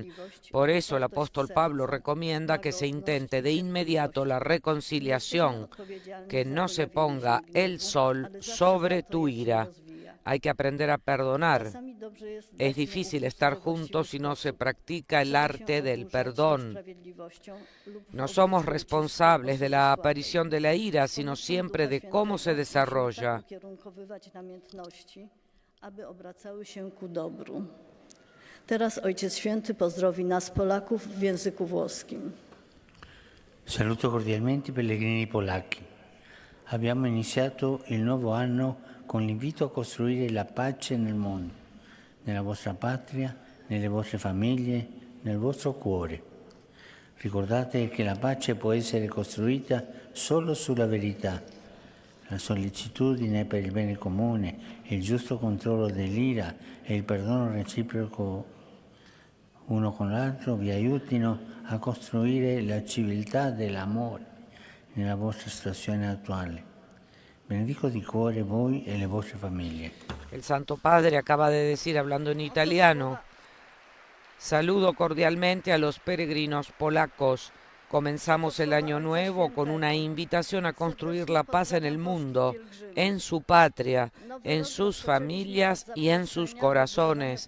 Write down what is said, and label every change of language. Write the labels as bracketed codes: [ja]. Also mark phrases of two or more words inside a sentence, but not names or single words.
[es] Por eso el apóstol Pablo recomienda que se intente de inmediato la reconciliación, que no se ponga el sol sobre tu ira. Hay que aprender a perdonar. Es difícil estar juntos si no se practica el arte del perdón. No somos responsables de la aparición de la ira, sino siempre de cómo se desarrolla. [pl] Teraz Ojciec Święty pozdrowi nas Polaków w języku włoskim. [it] Saluto cordialmente i pellegrini polacchi. Abbiamo iniziato il nuovo anno con l'invito a costruire la pace nel mondo, nella vostra patria, nelle vostre famiglie, nel vostro cuore. Ricordate che la pace può essere costruita solo sulla verità. La sollecitudine per il bene comune, il giusto controllo dell'ira e il perdono reciproco uno con l'altro vi aiutino a costruire la civiltà dell'amore nella vostra situazione attuale. Benedico di cuore voi e le vostre famiglie. [es] El Santo Padre acaba de decir, hablando en italiano: saludo cordialmente a los peregrinos polacos. Comenzamos el año nuevo con una invitación a construir la paz en el mundo, en su patria, en sus familias y en sus corazones.